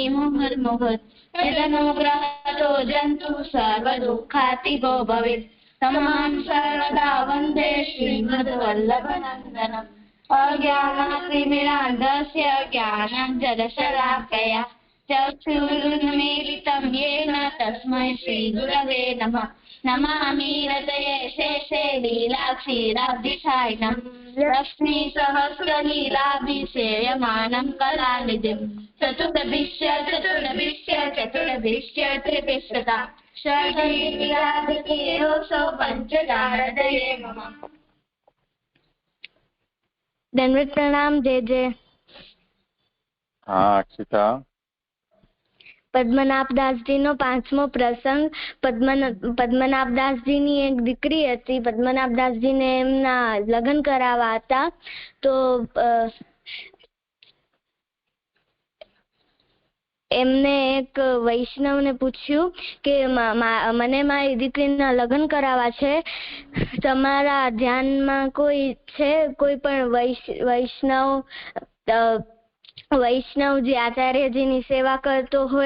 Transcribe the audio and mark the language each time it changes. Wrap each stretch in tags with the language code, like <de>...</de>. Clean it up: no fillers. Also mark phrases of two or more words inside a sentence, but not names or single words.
<sa>મુહુર્મુહુર્ યદનુગ્રહતો જંતુ સર્વદુઃખાતિગો ભવેत् તમહં સર્વદા વંદે શ્રીમદ્વલ્લભનંદનम् અજ્ઞાનાતિમિરાન્ધસ્ય જ્ઞાનાഞ്જનશલાકયા ચક્ષુરુન્મીલિतं येन तस्मै श्रीगुरवे नमः नमामि हृदये शेषे लीलाक्षीराब्धिसायिनं लक्ष्मीसहस्रलीलाभिसेव्यमानं कलानिधिं चतुर्भिश्च त्रिभिश्चता षड्लीलाधिकेयोऽसौ पञ्चदारदये मम।</sa> <hi>दंडवत प्रणाम। जय जय। हाँ अक्षिता।</hi> <gu>પદ્મનાભદાસજી નો 5મો પ્રસંગ। પદ્મનાભદાસજી ની એક દીકરી હતી। પદ્મનાભદાસજી ને એમના લગ્ન કરાવવા હતા, તો એમને એક વૈષ્ણવને પૂછ્યું કે મને મારી દીકરીના લગ્ન કરાવવા છે, તમારા ધ્યાનમાં કોઈ છે, કોઈ પણ વૈષ્ણવ જે આચાર્યજીની સેવા કરતો હોય?</gu>